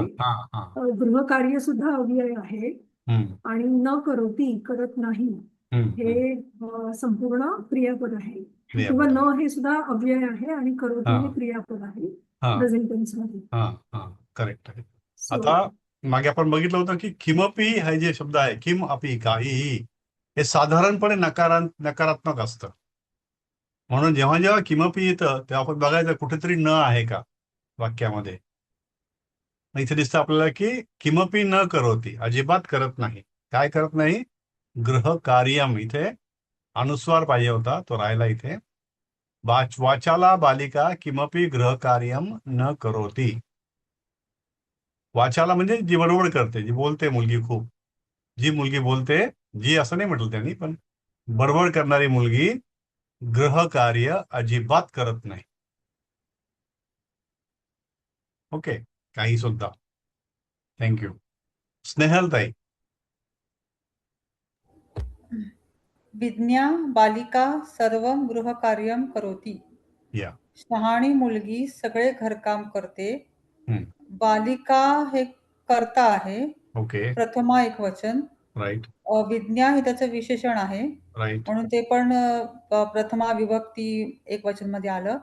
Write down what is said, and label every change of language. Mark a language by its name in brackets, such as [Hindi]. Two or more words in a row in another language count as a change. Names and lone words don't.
[Marathi] गृहकार्य सुद्धा अव्यय आहे. आणि [Sanskrit] न करोती [Marathi] करत नाही हे संपूर्ण क्रियापद आहे. किंवा न हे सुद्धा अव्यय आहे आणि करोती हे क्रियापद आहे [English] present tense [Marathi] मध्ये. करेक्ट आहे. आता मागे आपण बघितलं होतं की किमपि हा जे शब्द आहे, [Sanskrit] किम अपि [Marathi] काहीही, हे साधारणपणे नकारात्मक असतं. म्हणून जेव्हा जेव्हा किमपि येतं तेव्हा आपण बघायचं कुठेतरी न आहे का वाक्यामध्ये. इथे दिसतं आपल्याला की [Sanskrit] किमपि न करोती, [Marathi] अजिबात करत नाही. काय करत नाही? गृहकार्यम. इथे अनुस्वार पाहिजे होता, तो राहिला इथे. [Sanskrit] वाचाला बालिका किमपि गृहकार्यम न करोती. [Marathi] वाचाला म्हणजे जी बरोबर करते, जी बोलते मुलगी खूप. जी मुलगी बोलते, जी असं नाही म्हटलं त्यांनी, पण बरोबर करणारी मुलगी गृहकार्य अजिबात करत नाही. ओके, काही सुद्धा. थँक्यू. स्नेहलताई. [Sanskrit] विज्ञा बालिका सर्वं गृहकार्यं करोति. [Marathi] या. शहाणी मुलगी सगळे घरकाम करते. हम्म. बालिका हे कर्ता आहे. ओके. प्रथमा एक वचन. राईट. विज्ञा हे त्याचं विशेषण आहे. राईट. म्हणून ते पण प्रथमा विभक्ती एक वचन मध्ये आलं.